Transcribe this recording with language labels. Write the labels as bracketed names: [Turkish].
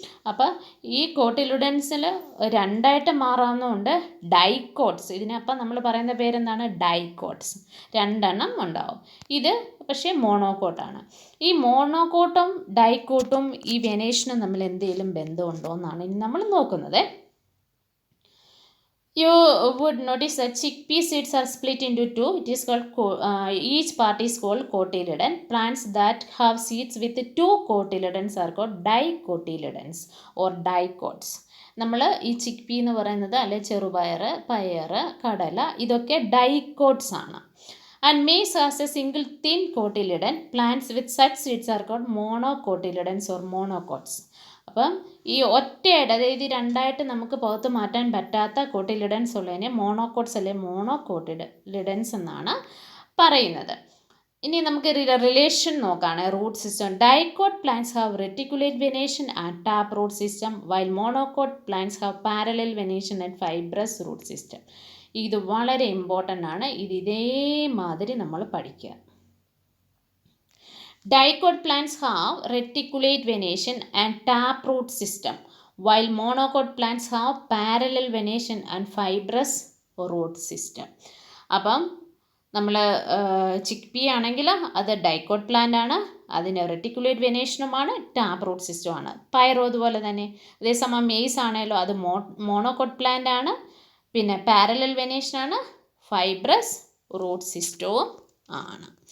[Malayalam] അപ്പോൾ ഈ കോട്ടിലുഡൻസിൽ രണ്ടായിട്ട് മാറാവുന്നതുകൊണ്ട് ഡൈക്കോട്സ്. ഇതിനപ്പം നമ്മൾ പറയുന്ന പേരെന്താണ്? ഡൈക്കോട്സ്. രണ്ടെണ്ണം ഉണ്ടാവും. ഇത് പക്ഷേ മോണോക്കോട്ടാണ്. ഈ മോണോക്കോട്ടും ഡൈക്കോട്ടും ഈ വെനേഷനും തമ്മിൽ എന്തെങ്കിലും ബന്ധമുണ്ടോ എന്നാണ് ഇനി നമ്മൾ നോക്കുന്നത്. [English] You would notice that chickpea seeds are split into two. It is called each part is called cotyledon. Plants that have seeds with two cotyledons are called dicotyledons or dicots. [Malayalam] നമ്മൾ ഈ ചിക്പി എന്ന് പറയുന്നത് അല്ലെ ചെറുപയർ, പയർ, കടല ഇതൊക്കെ ഡൈക്കോട്സ് ആണ്. [English] And maize has a single thin cotyledon. Plants with such seeds are called monocotyledons or monocots. [Malayalam] അപ്പം ഈ ഒറ്റയായിട്ട്, അതായത് രണ്ടായിട്ട് നമുക്ക് പുറത്ത് മാറ്റാൻ പറ്റാത്ത കോട്ടിലിഡൻസ് ഉള്ളതിനെ മോണോക്കോട്സ് അല്ലെ മോണോകോട്ടിലിഡൻസ് എന്നാണ് പറയുന്നത്. ഇനി നമുക്ക് റിലേഷൻ നോക്കുകയാണ്. [English] Root system. Dicot plants have reticulate venation and tap root system, while monocot plants have parallel venation and fibrous root system. [Malayalam] ഇത് വളരെ ഇമ്പോർട്ടൻ്റ് ആണ്. ഇത് ഇതേമാതിരി നമ്മൾ പഠിക്കുക. [English] Dicot plants have reticulate venation and taproot system, while monocot plants have parallel venation and fibrous root system. [Malayalam] അപ്പം നമ്മൾ ചിക്പി ആണെങ്കിൽ അത് ഡൈക്കോട്ട് പ്ലാന്റ് ആണ്, അതിന് റെറ്റിക്കുലേറ്റ് വെനേഷനുമാണ്, ടാപ്പ് റൂട്ട് സിസ്റ്റമാണ്. പയറും അതുപോലെ തന്നെ. അതേസമയം മെയ്സ് ആണെങ്കിലും അത് മോണോക്കോട്ട് പ്ലാന്റ് ആണ്, പിന്നെ പാരലൽ വെനേഷനാണ്, ഫൈബ്രസ് റൂട്ട് സിസ്റ്റവും ആണ്.